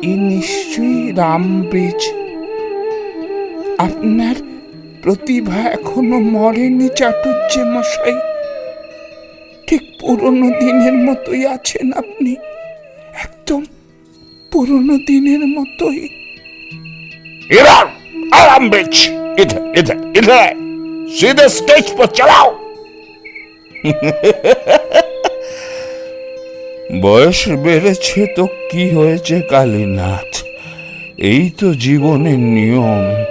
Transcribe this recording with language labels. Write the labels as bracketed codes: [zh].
[bn] নিশ্চয়ই রামব্রিজ। আপনার প্রতিভা এখনো মরেনি চাটুজ্জে মশাই। ঠিক পুরনো দিনের মতোই আছেন আপনি, একদম পুরনো দিনের মতোই। [hi] রামব্রিজ, ইধর सीधे स्टेज पर चलाओ। [bn] বয়স বেড়েছে তো কি হয়েছে কালীনাথ, এই তো জীবনের নিয়ম।